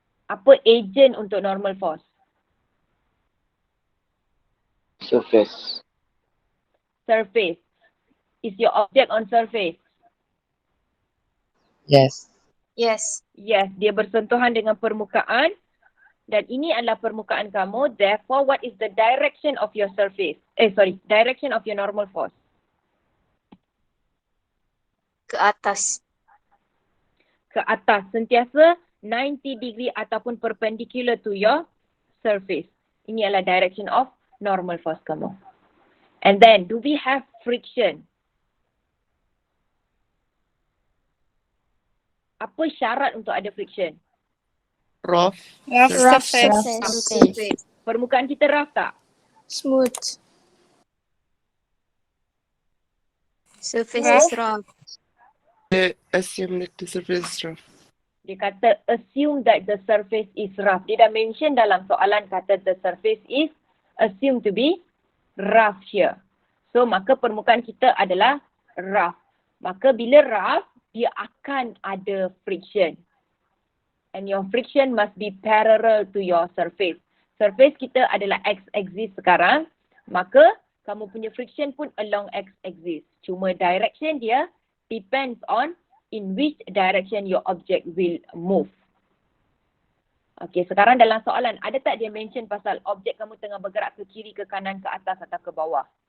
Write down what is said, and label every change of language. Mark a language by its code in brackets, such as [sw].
[ms] Apa agent untuk normal force? [en] Surface. Surface. Is your object on surface? Yes. Yes. [ms] Yes, dia bersentuhan dengan permukaan dan ini adalah permukaan kamu. [en] Therefore, what is the direction of your surface? Direction of your normal force. [ms] Ke atas. Ke atas, sentiasa 90 degree ataupun [en] perpendicular to your surface. [ms] Ini adalah direction of normal force kamu. [en] And then, do we have friction? [ms] Apa syarat untuk ada friction? [en] Rough. Rough [ms] Surface. Permukaan kita rough tak? [en] Smooth. Surface Rough. is rough. Assume that the surface is rough. [ms] Dia kata [en] assume that the surface is rough. [ms] Dia dah mention dalam soalan kata [en] the surface is assumed to be rough here. [ms] So maka permukaan kita adalah rough. Maka bila rough, dia akan ada friction. [en] And your friction must be parallel to your surface. [ms] Surface kita adalah x-axis sekarang. Maka kamu punya friction pun along x-axis. Cuma direction dia [en] depends on in which direction your object will move. [ms] Okay, sekarang dalam soalan, ada tak dia mention pasal objek kamu tengah bergerak ke kiri, ke kanan, ke atas atau ke bawah?